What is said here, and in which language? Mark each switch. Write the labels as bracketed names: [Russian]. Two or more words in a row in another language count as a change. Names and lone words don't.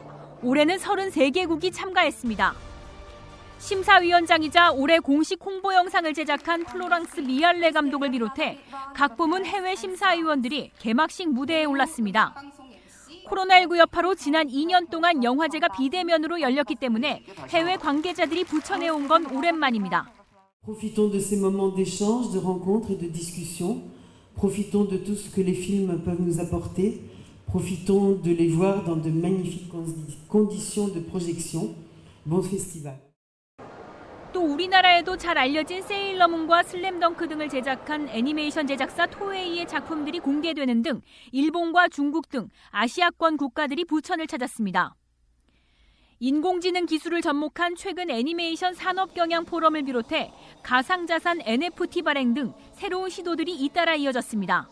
[Korean] 올해는 33개국이 참가했습니다. 심사위원장이자 올해 공식 홍보 영상을 제작한 플로랑스 미알레 감독을 비롯해 각 부문 해외 심사위원들이 개막식 무대에 올랐습니다. 코로나19 여파로 지난 2년 동안 영화제가 비대면으로 열렸기 때문에 해외 관계자들이 부천에 온 건 오랜만입니다. [French] Profitons de ces moments d'échange, de rencontres et de discussion. Profitons de tout ce que les films peuvent nous apporter. Profitons de les voir dans de magnifiques conditions de projection. Bon festival. [Korean] 또 우리나라에도 잘 알려진 세일러문과 슬램덩크 등을 제작한 애니메이션 제작사 토웨이의 작품들이 공개되는 등 일본과 중국 등 아시아권 국가들이 부천을 찾았습니다. 인공지능 기술을 접목한 최근 애니메이션 산업 경영 포럼을 비롯해 가상자산 NFT 발행 등 새로운 시도들이 잇따라 이어졌습니다.